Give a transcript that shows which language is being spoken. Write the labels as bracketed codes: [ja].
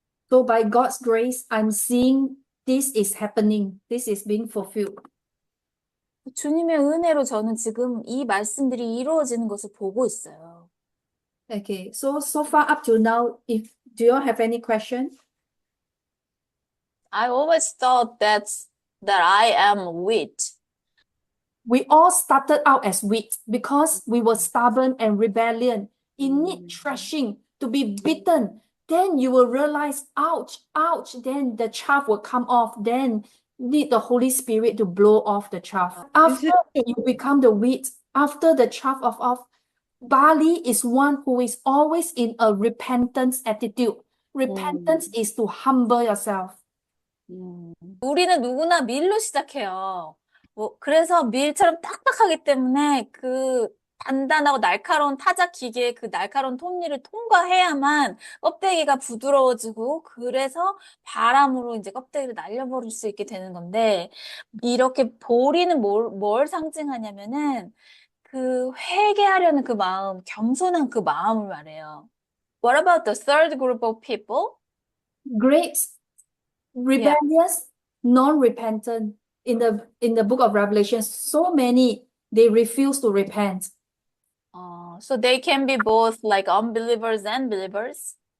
[en] So by God's grace, I'm seeing this is happening. This is being fulfilled. [ko] 주님의 은혜로 저는 지금 이 말씀들이 이루어지는 것을 보고 있어요. [en] Okay, so far up to now, do you all have any question? I always thought that I am wheat. We all started out as wheat because we were stubborn and rebellion. It need threshing to be beaten. Then you will realize, ouch, ouch. Then the chaff will come off. Then need the Holy Spirit to blow off the chaff. After you become the wheat, after the chaff off, barley is one who is always in a repentance attitude. Repentance is to humble yourself. [ko] 우리는 누구나 밀로 시작해요. 그래서 밀처럼 딱딱하기 때문에 그 단단하고 날카로운 타작 기계의 그 날카로운 톱니를 통과해야만 껍데기가 부드러워지고 그래서 바람으로 이제 껍데기를 날려버릴 수 있게 되는 건데 이렇게 보리는 뭘 상징하냐면은 그 회개하려는 그 마음, 겸손한 그 마음을 말해요. [en] What about the third group of people? Grapes, rebellious, non-repentant. In the book of Revelation, so many, they refuse to repent. So they can be both like unbelievers and believers?